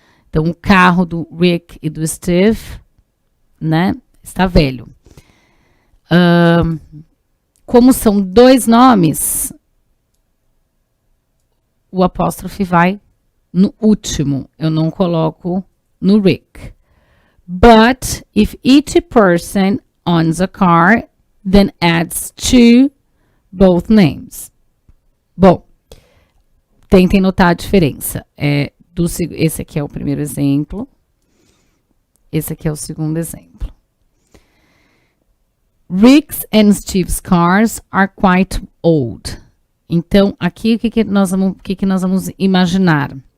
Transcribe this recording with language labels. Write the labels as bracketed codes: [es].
[pt] Então, o carro do Rick e do Steve, né, está velho. Como são dois nomes, o apóstrofe vai no último. Eu não coloco no Rick. [en] But if each person owns a car, then adds to both names. [pt] Bom, tentem notar a diferença. Esse aqui é o primeiro exemplo. Esse aqui é o segundo exemplo. [en] Rick's and Steve's cars are quite old. [pt] Então, aqui o que nós vamos imaginar?